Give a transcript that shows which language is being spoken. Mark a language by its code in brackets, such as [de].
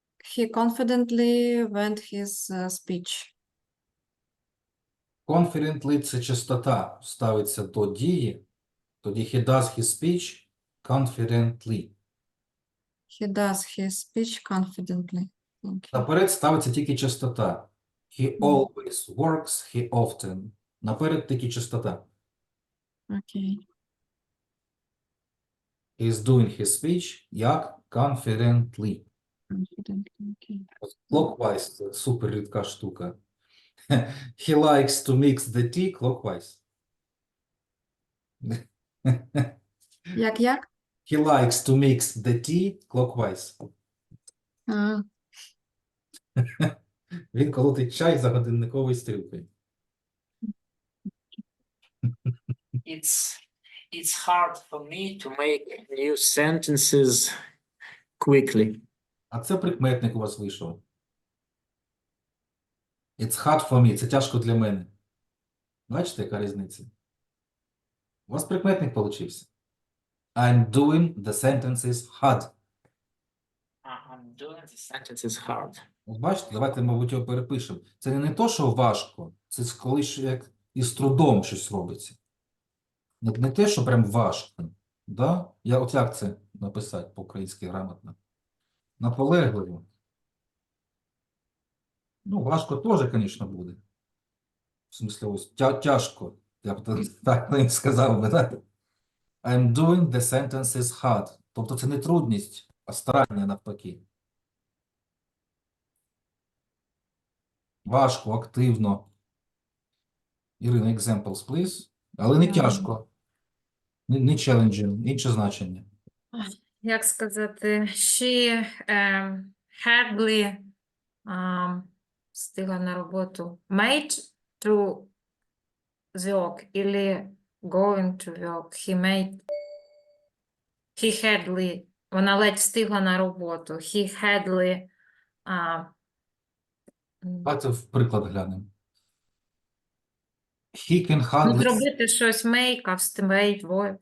[en] He confidently went his speech. [uk] Confidently – це частота ставиться до дії, тоді [en] he does his speech confidently. He does his speech confidently. Thank you. [uk] Наперед ставиться тільки частота. [en] He always works, he often. [uk] Наперед тільки частота. [en] Okay. He is doing his speech як confidently. Confidently. Okay. [uk] Clockwise – це супер рідка штука. [en] He likes to mix the tea clockwise. [uk] Як? [en] He likes to mix the tea clockwise. А, [uk] Він колотить чай за годинниковою стрілкою. [en] It's hard for me to make new sentences quickly. [uk] А це прикметник у вас вийшов. [en] It's hard for me. [uk] Це тяжко для мене. Бачите, яка різниця? У вас прикметник получився. [en] I'm doing the sentences hard. I'm doing the sentences hard. [uk] От бачите, давайте, мабуть, його перепишемо. Це не то, що важко, це коли як із трудом щось робиться. Не те, що прям важко. Да? От як це написати по-українськи грамотно? Наполегливо. Ну, важко теж, звісно, буде. В смислі, ось тяжко. Я б так не сказав би, так? [en] I'm doing the sentences hard. [uk] Тобто це не трудність, а старання навпаки. Важко, активно. [en] Ірина, examples, please. [uk] Але не тяжко. Не challenging, інше значення. Як сказати, [en] she hardly [uk] встигла на роботу. [en] Made to work или going to work. He hardly, [uk] вона ледь встигла на роботу. [en] He hardly [uk] Давайте в приклад глянемо. [en] He can ну, hardly... [uk] зробити щось make, а встигає двоє.